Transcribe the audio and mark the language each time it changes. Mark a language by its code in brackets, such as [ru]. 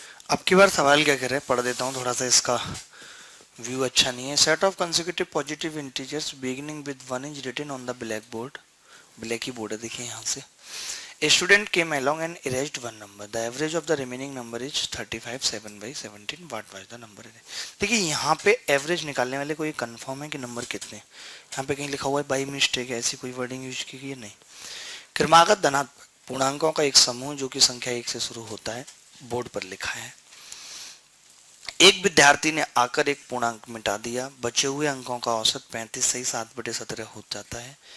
[hi] अब की बार सवाल क्या कर रहे हैं, पढ़ देता हूँ थोड़ा सा, इसका व्यू अच्छा नहीं है। [en] Set of consecutive positive integers beginning with 1 is written on the black board. [hi] Black he board है, देखिए यहाँ से। [en] A student came along and erased one number. The average of the remaining number is 35 7/17. What was the number? [hi] देखिए यहाँ पे average निकालने वाले को ये कंफर्म है कि नंबर कितने। यहाँ पे कहीं लिखा हुआ है बाई मिस्टेक है, ऐसी कोई वर्डिंग यूज की है नहीं। क्रमागत धनात्मक पूर्णांकों का एक समूह जो कि संख्या 1 से शुरू होता है, बोर्ड पर लिखा है। एक विद्यार्थी ने आकर एक पूर्णांक मिटा दिया, बचे हुए अंकों का औसत 35 सही 7/17 हो जाता है।